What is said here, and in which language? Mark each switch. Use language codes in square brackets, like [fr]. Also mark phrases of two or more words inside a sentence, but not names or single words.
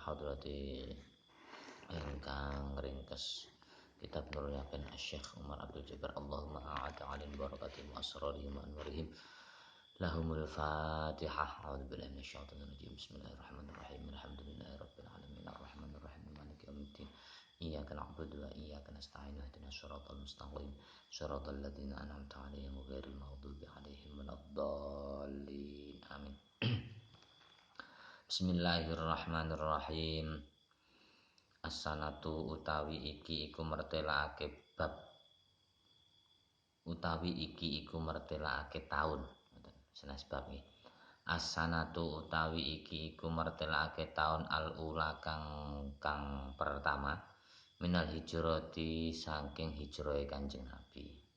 [ar] حضرة [jv] ingkang ringkes kitab [ar] Nurul Yaqin Syekh Umar Abdul Jabbar اللهم أعد علينا بركاتهم وأسرارهم وأنوارهم لهم الفاتحة أعوذ بالله من الشيطان الرجيم بسم الله الرحمن الرحيم الحمد لله رب العالمين الرحمن الرحيم مالك يوم الدين إياك نعبد وإياك نستعين اهدنا الصراط المستقيم صراط الذين أنعمت عليهم غير المغضوب عليهم ولا الضالين آمين. بسم الله الرحمن الرحيم. [jv] As-sanatu utawi iki iku mertelake bab utawi iki iku mertelake taun senes bab iki. As-sanatu utawi iki iku mertelake taun al-ula kang pertama [ar] من الهجرة [jv] saking hijrahe Kanjeng Nabi.